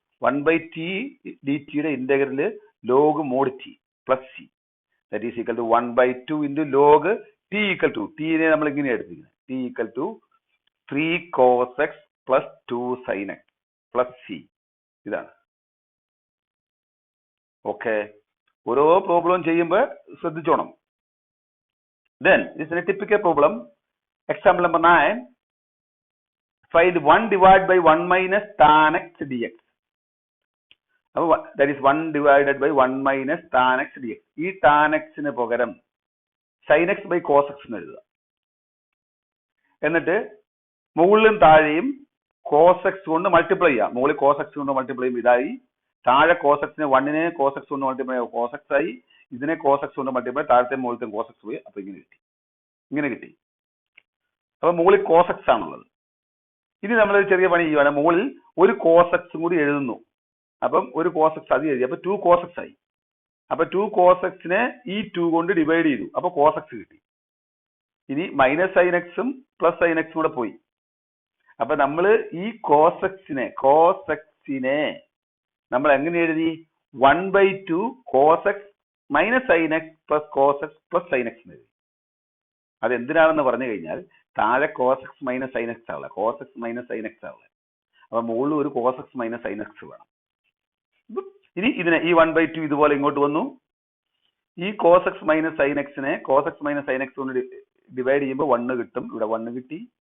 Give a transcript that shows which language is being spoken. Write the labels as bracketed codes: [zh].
[ml] 1/t D ടിയുടെ integral log mode T plus C that is equal to 1/2 into log T equal to, ടിനെ നമ്മൾ ഇങ്ങനെ എടുത്തിരിക്കുന്നത്, T equal to 3 cos x plus 2 sin x plus C. ഇതാണ്. Okay, ഓരോ problem ചെയ്യുമ്പോൾ ശ്രദ്ധിച്ചോണം. [en] Then this is a typical problem. Example number 9. Find 1 divided by 1 minus tan x dx. That is 1 divided by 1 minus tan x dx. [ml] ഈ tan x ന് പകരം sin x by cos x എന്ന് എഴുതുക. എന്നിട്ട് മുകളിലും താഴെയും cos x കൊണ്ട് multiply ചെയ്യാം. മുകളിൽ cos x കൊണ്ട് മൾട്ടിപ്ലൈ ചെയ്യും, ഇതായി. താഴെ cos x നെ 1നെ cos x കൊണ്ട് മൾട്ടിപ്ലൈ ചെയ്യാം, cos x ആയി. ഇതിനെ cos x കൊണ്ട് മൾട്ടിപ്ലൈ, താഴത്തെ മുകളിലത്തെ cos x പോയി. അപ്പൊ ഇങ്ങനെ കിട്ടി. അപ്പൊ മുകളിൽ cos x ആണുള്ളത്. ഇനി നമ്മൾ ചെറിയ പണി ചെയ്യുവാണ്. മുകളിൽ ഒരു cos x കൂടി എഴുതുന്നു. അപ്പം ഒരു cos x അത് എഴുതി. അപ്പൊ 2 cos x ആയി. അപ്പൊ 2 cos x നെ ഈ 2 കൊണ്ട് ഡിവൈഡ് ചെയ്തു. അപ്പൊ cos x കിട്ടി. ഇനി മൈനസ് sin x ഉം പ്ലസ് sin x കൂടെ പോയി. അപ്പൊ നമ്മൾ ഈ cos x നെ നമ്മൾ എങ്ങനെ എഴുതി? 1/2 cos x minus sin x plus cos x plus sin x എന്ന് എഴുതി. അത് എന്തിനാണെന്ന് പറഞ്ഞു കഴിഞ്ഞാൽ താഴെ cos x minus sin x ആവുക, cos x minus sin x ആവുക. അപ്പൊ മുകളിൽ ഒരു cos X minus sign X വേണം. ഇനി ഇതിനെ ഈ 1/2 ഇതുപോലെ ഇങ്ങോട്ട് വന്നു. ഈ cos X minus sign എക്സിനെ cos X minus sign X കൊണ്ട് ഡിവൈഡ് ചെയ്യുമ്പോൾ 1 കിട്ടും. ഇവിടെ 1 കിട്ടി.